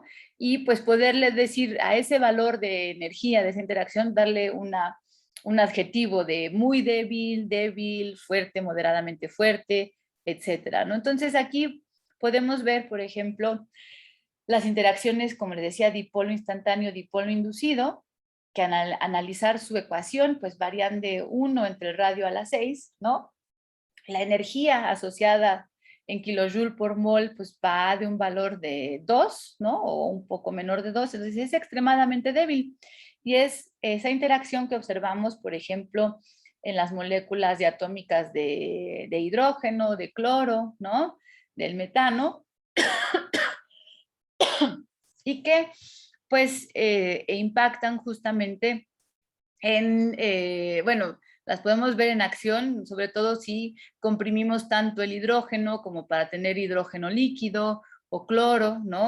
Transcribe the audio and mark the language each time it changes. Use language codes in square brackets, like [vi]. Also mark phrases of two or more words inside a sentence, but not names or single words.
[es] Y pues poderle decir a ese valor de energía, de esa interacción, darle un adjetivo de muy débil, débil, fuerte, moderadamente fuerte, etcétera, ¿no? Entonces aquí podemos ver, por ejemplo, las interacciones, como les decía, dipolo instantáneo, dipolo inducido, que al analizar su ecuación, pues varían de 1 entre el radio a la 6, ¿no? La energía asociada en kilojoule por mol, pues va de un valor de 2, ¿no? O un poco menor de 2, entonces es extremadamente débil. Y es esa interacción que observamos, por ejemplo, en las moléculas diatómicas de hidrógeno, de cloro, ¿no?, del metano, y que pues impactan justamente bueno, las podemos ver en acción, sobre todo si comprimimos tanto el hidrógeno como para tener hidrógeno líquido o cloro, ¿no?